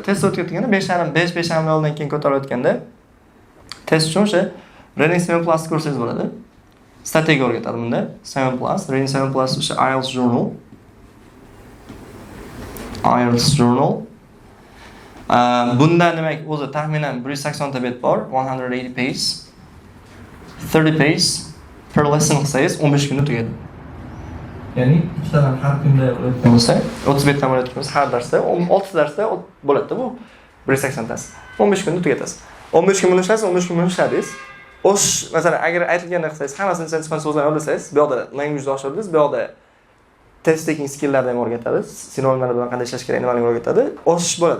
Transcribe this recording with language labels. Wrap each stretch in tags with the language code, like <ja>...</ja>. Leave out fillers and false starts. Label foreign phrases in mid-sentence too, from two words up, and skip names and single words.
<uz>Test o'tganda 5,5 leveldan keyin ko'tarilayotganda test uchun o'sha Reading 7 Plus kursingiz bo'ladi. Strategiya o'rgatadi bunda. 7 Plus, Reading 7 Plus o'sha IELTS Journal. IELTS Journal. Bunda demak o'zi taxminan 180 ta bet bor, 180 pages. 30</uz> <en>pages per lesson</en> <uz>qilsangiz 15 kunda tugadi. Ya'ni ikkitadan har kunda o'tgan bo'lsa, 30 betdan bo'layotgan bo'lsa, har darsda 6 darsda bo'ladi bu 180 tasi. 15 kunda tugatasiz. 15 kun bo'lishasiz, 15 kun bo'lishadingiz. O'sh, masalan, agar aytilganini qilsangiz, hammasini chiqqan so'zlarni yodlasangiz, bu yoqda language oshirdingiz, bu yoqda</uz> <en>test taking skilllarni</en> <uz>ham o'rgatadi, sinonimlar bilan qanday ishlash kerak, nimalarni o'rgatadi, oshish bo'ladi.</uz>